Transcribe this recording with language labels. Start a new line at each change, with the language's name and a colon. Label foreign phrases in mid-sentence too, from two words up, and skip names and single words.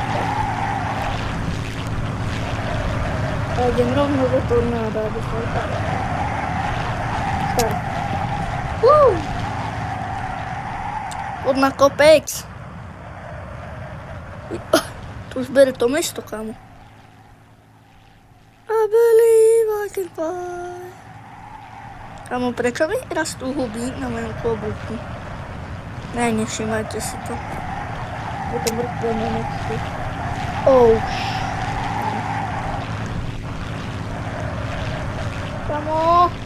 Slovak: A idem rovno do tornáda, aby som tak. Start. Pod na kopec. Tu už bere to mesto, kámo.
English: I believe I can fly.
Slovak: Kámo, prečo mi rastú huby na mojom klobúku? Ne, nevšimajte si to. Je to mŕtve na nechci. Oh, Kamo!